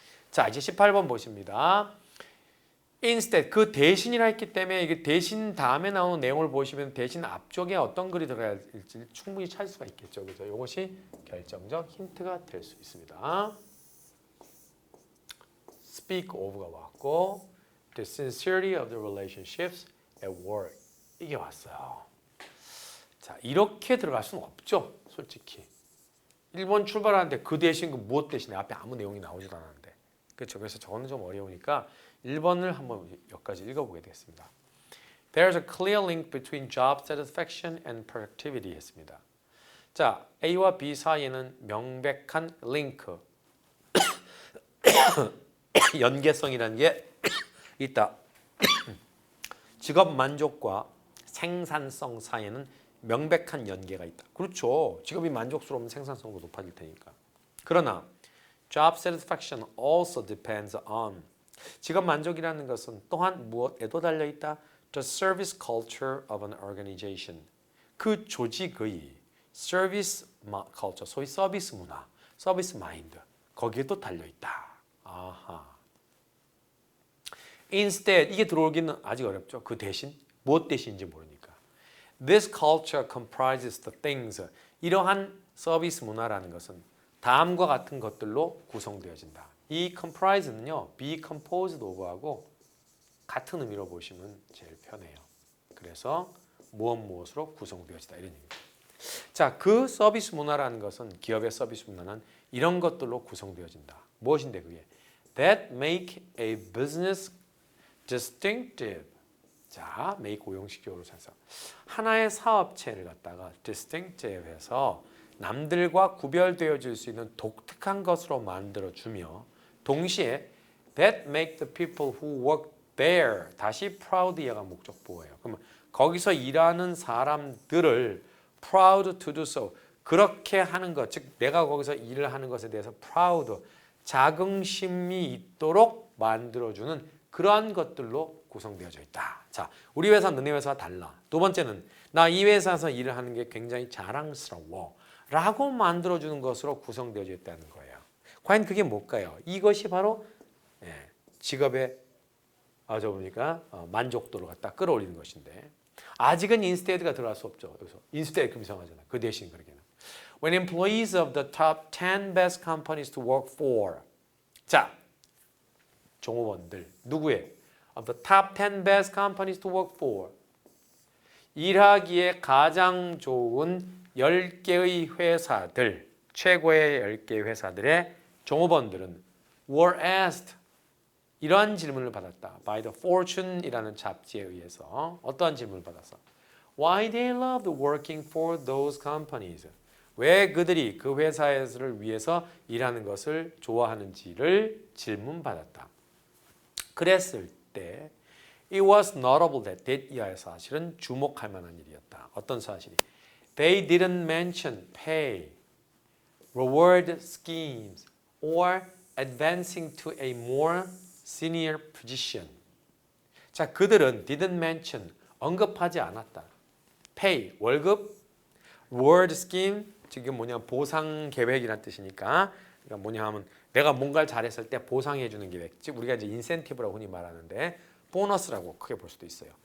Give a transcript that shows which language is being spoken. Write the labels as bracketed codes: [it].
[ko] 자, 이제 18번 보십니다. instead 그 대신이라 했기 때문에 이게 대신 다음에 나오는 내용을 보시면 대신 앞쪽에 어떤 글이 들어가야 할지 충분히 찾을 수가 있겠죠. 그죠? 이것이 결정적 힌트가 될 수 있습니다. [en] speak of [ko] 가 왔고 [en] the sincerity of the relationships at work [ko] 이게 왔어요. 자, 이렇게 들어갈 수는 없죠. 솔직히. 1번 출발하는데 그 대신 그 무엇 대신에 앞에 아무 내용이 나오지도 않았는데. 그렇죠. 그래서 저거는 좀 어려우니까 1번을 한번 여기까지 읽어보게 되겠습니다. [en] There's a clear link between job satisfaction and productivity [ko] 했습니다. 자, A와 B 사이에는 명백한 링크, 연계성이라는 게 있다. 직업 만족과 생산성 사이에는 명백한 연계가 있다. 그렇죠. 직업이 만족스러우면 생산성도 높아질 테니까. 그러나 [en] job satisfaction also depends on [ko] 직업 만족이라는 것은 또한 무엇에도 달려 있다. [en] The service culture of an organization. [ko] 그 조직의 service culture, 소위 서비스 문화, 서비스 마인드 거기에도 달려 있다. 아하. Instead 이게 들어오기는 아직 어렵죠. 그 대신 무엇 대신인지 모르니까. [en] This culture comprises the things. [ko] 이러한 서비스 문화라는 것은 다음과 같은 것들로 구성되어진다. 이 comprise는요, be composed of하고 같은 의미로 보시면 제일 편해요. 그래서 무엇으로 구성되어지다 이런 얘기입니다. 자, 그 서비스 문화라는 것은 기업의 서비스 문화는 이런 것들로 구성되어진다. 무엇인데 그게? [en] That make a business distinctive. [ko] 자, make 오형식적으로 해서 하나의 사업체를 갖다가 distinctive 해서 남들과 구별되어질 수 있는 독특한 것으로 만들어주며 동시에 [en] that make the people who work there [ko] 다시 proud이가 목적보호예요. 그러면 거기서 일하는 사람들을 [en] proud to do so [ko] 그렇게 하는 것, 즉 내가 거기서 일을 하는 것에 대해서 proud 자긍심이 있도록 만들어주는 그러한 것들로 구성되어져 있다. 자, 우리 회사 너네 회사와 달라. 두 번째는 나 이 회사에서 일을 하는 게 굉장히 자랑스러워 라고 만들어주는 것으로 구성되어져 있다는 거예요. 과연 그게 뭘까요? 이것이 바로 직업의 저 보니까 만족도를 갖다 끌어올리는 것인데 아직은 instead가 들어갈 수 없죠. 여기서 instead 그럼 이상하잖아. 그 대신 그러기는. [en] When employees of the top 10 best companies to work for. [ko] 자, 종업원들 누구의? [en] Of the top 10 best companies to work for. [ko] 일하기에 가장 좋은 10개의 회사들, 최고의 10개의 회사들의 종업원들은 [en] were asked [ko] 이러한 질문을 받았다. By the Fortune이라는 잡지에 의해서 어떠한 질문을 받았어? [en] Why they loved working for those companies. [ko] 왜 그들이 그 회사를 위해서 일하는 것을 좋아하는지를 질문받았다. 그랬을 때 [en] It was notable that [ko] 이 사실은 주목할 만한 일이었다. 어떤 사실이? [en] They didn't mention pay, reward schemes, or advancing to a more senior position. [ko] 자, 그들은 [en] didn't mention, [ko] 언급하지 않았다. pay, 월급, reward scheme, 지금 뭐냐 보상 계획이란 뜻이니까 그러니까 뭐냐 하면 내가 뭔가를 잘했을 때 보상해 주는 계획, 즉 우리가 이제 인센티브라고 흔히 말하는데 보너스라고 크게 볼 수도 있어요.